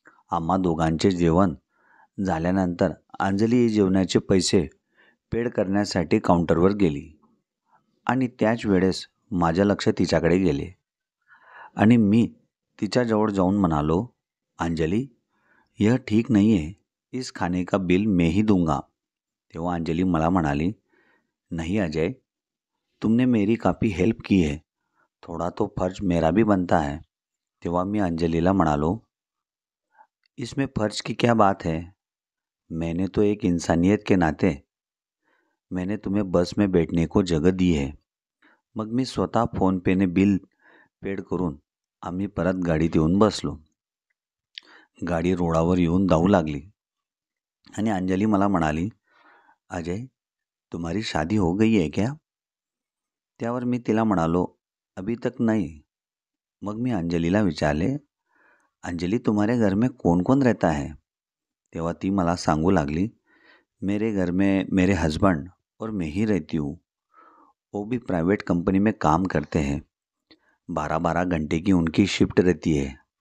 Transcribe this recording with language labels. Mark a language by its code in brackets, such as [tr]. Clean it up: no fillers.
[mr] आम्हा दोघांचे जेवण झाल्यानंतर अंजली जेवणाचे पैसे पेड करण्यासाठी काउंटरवर गेली आणि त्याच वेळेस माझं लक्ष तिच्याकडे गेले आणि मी तिच्याजवळ जाऊन म्हणालो, अंजली [hi] यह ठीक नहीं है, इस खाने का बिल मैं ही दूंगा. [mr] तेव्हा अंजली मला म्हणाली, [hi] नहीं अजय, तुमने मेरी काफ़ी हेल्प की है, थोड़ा तो फर्ज मेरा भी बनता है. [mr] तेव्हा मी अंजलीला म्हणालो, [hi] इसमें फ़र्ज की क्या बात है, मैंने तो एक इंसानियत के नाते मैंने तुम्हें बस में बैठने को जगह दी है. [mr] मग मी स्वतः फोनपेने बिल पेड करून आम्ही परत गाडीत येऊन बसलो. गाडी रोडावर येऊन धावू लागली आणि अंजली मला म्हणाली, अजय [hi] तुम्हारी शादी हो गई है क्या? [mr] त्यावर मी तिला म्हणालो, [hi] अभी तक नहीं. [mr] मग मी अंजलीला विचारले, [hi] अंजली तुम्हारे घर में कौन कौन रहता है? [mr] तेव्हा ती मला सांगू लागली, [hi] मेरे घर में मेरे हस्बैंड और मैं ही रहती हूँ. वो भी प्राइवेट कंपनी में काम करते हैं. 12-12 घंटे की उनकी शिफ्ट रहती है.